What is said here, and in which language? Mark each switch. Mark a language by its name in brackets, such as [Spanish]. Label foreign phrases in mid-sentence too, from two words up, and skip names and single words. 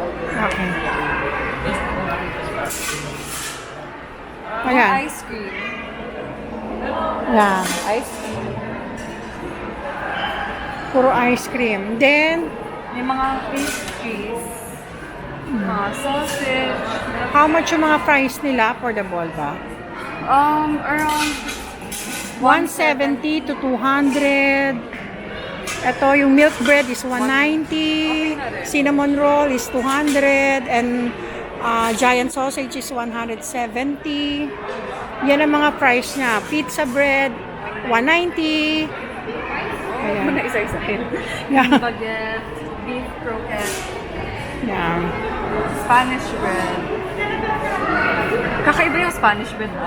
[Filipino] Okay. Mga Ayan. ice cream. Yan. Ice cream. Puro ice cream. Then, May mga pastries. Mga sausage. [English] how much [Filipino] yung mga price nila [English] for the ball [Filipino] ba? Around 170 to 200. Ito, yung [English] milk bread is [Filipino] 190. [English] Cinnamon roll is 200. And giant sausage is 170. [Filipino] Yan ang mga price niya. Pizza bread, 190. Ayan. Muna isa-isahin. Yeah. Baguette, beef croquette, Yan. Spanish bread. Kakaiba yung Spanish bread, no?